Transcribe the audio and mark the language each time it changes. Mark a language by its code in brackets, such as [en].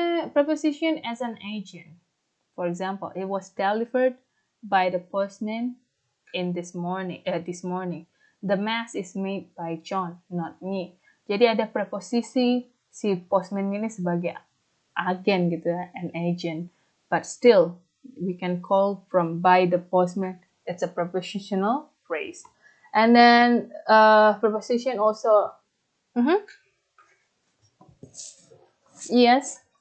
[en] Preposition as an agent. For example, it was delivered by the postman this morning. The mask is made by John, not me. [id] Jadi ada preposisi si postman ini sebagai agen gitu ya, [en] an agent. But still, we can call from by the postman. It's a prepositional phrase. And then preposition also. Yes.